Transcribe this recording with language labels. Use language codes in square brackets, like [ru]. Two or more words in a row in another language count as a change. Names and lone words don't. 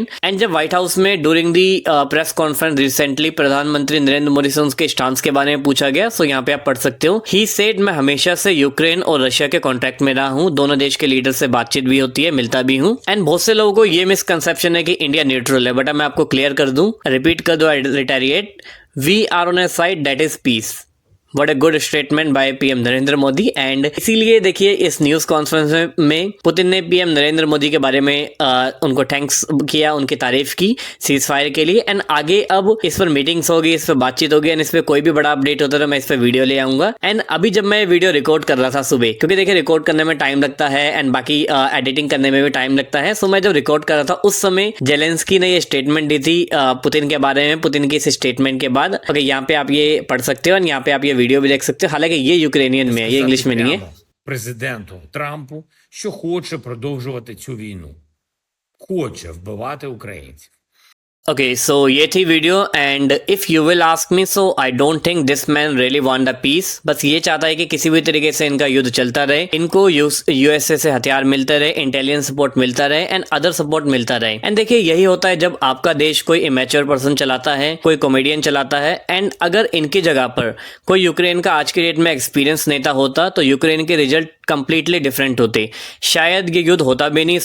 [hi] एंड जब व्हाइट हाउस में [en] during the press conference recently [hi] प्रधानमंत्री नरेंद्र मोदी से उसके स्टांस के बारे में पूछा गया, सो यहाँ पे आप पढ़ सकते हो, [en] he said [hi] मैं हमेशा से यूक्रेन और रशिया के कॉन्टेक्ट में रहा हूँ, दोनों देश के लीडर से बातचीत भी होती है, मिलता भी हूँ। एंड बहुत से लोगों को ये मिसकंसेप्शन है कि इंडिया न्यूट्रल है, बट मैं आपको क्लियर कर दूं, रिपीट कर दो, रिटेरिएट, [en] we are on a side that is peace. What a good statement by PM Narendra Modi. [hi] एंड इसीलिए देखिए इस [en] news conference [hi] में पुतिन ने पीएम नरेंद्र मोदी के बारे में उनको थैंक्स किया, उनकी तारीफ की [en] cease fire [hi] के लिए। एंड आगे अब इस पर मीटिंग्स होगी, इस पर बातचीत होगी, एंड इस पर कोई भी बड़ा अपडेट होता है तो मैं इस पर वीडियो ले आऊंगा। एंड अभी जब मैं वीडियो रिकॉर्ड कर रहा था सुबह, क्योंकि देखिए रिकॉर्ड करने में टाइम लगता है एंड बाकी एडिटिंग करने में भी टाइम लगता है, सो मैं जब रिकॉर्ड कर रहा था उस समय जेलेंस्की ने ये स्टेटमेंट दी थी पुतिन के बारे में। पुतिन की इस स्टेटमेंट के बाद ओके, यहाँ पे आप ये पढ़ सकते हो और यहाँ पे आप ये वीडियो भी देख सकते हो। हालांकि ये यूक्रेनियन में है, ये इंग्लिश में नहीं है। [uk] Президенту Трампу, що хоче продовжувати цю війну. Хоче вбивати українців. [hi] Okay, so ये थी वीडियो। [en] And if you will ask me, so I don't think this man really want the peace. [hi] बस ये चाहता है कि किसी भी तरीके से इनका युद्ध चलता रहे, इनको यूएसए से हथियार मिलते रहे, [en] intelligence support [hi] मिलता रहे [en] and other support [hi] मिलता रहे। एंड देखिए यही होता है जब आपका देश कोई [en] immature person [hi] चलाता है, कोई कॉमेडियन चलाता है। एंड अगर इनकी जगह पर कोई यूक्रेन का आज की डेट में एक्सपीरियंस नेता होता तो यूक्रेन के रिजल्ट [en] completely different [hi] होते, शायद ये युद्ध होता भी नहीं।